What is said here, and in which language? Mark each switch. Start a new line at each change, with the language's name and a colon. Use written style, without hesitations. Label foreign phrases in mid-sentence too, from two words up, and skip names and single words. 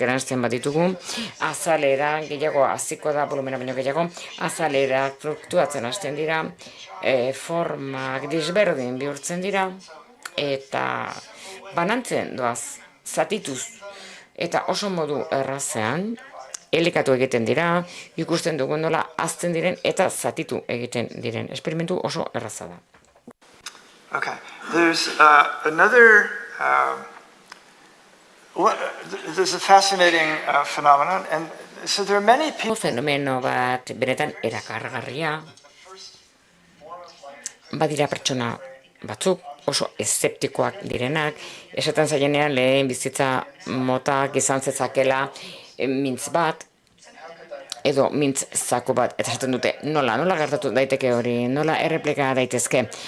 Basque: eranzten bat ditugu, azalera, gehiago aziko da, volumena baino gehiago, azalera fluktuatzen hasten dira, formak disberdin bihurtzen dira, eta banantzen doaz, zatituz, eta oso modu errazean, elikatu egiten dira, ikusten dugu nola azten diren eta zatitu egiten diren. Esperimentu oso erraza da.
English: Okay, there's another, there's a fascinating phenomenon, and so there are many people.
Basque: Fenomeno bat benetan erakargarria, badira pertsona batzuk, oso eszeptikoak direnak, esaten zaienean lehen bizitza motak izan zezakela mintz bat, edo mintz zako bat, eta esaten dute, nola gertatu daiteke hori, nola erreplika daitezke,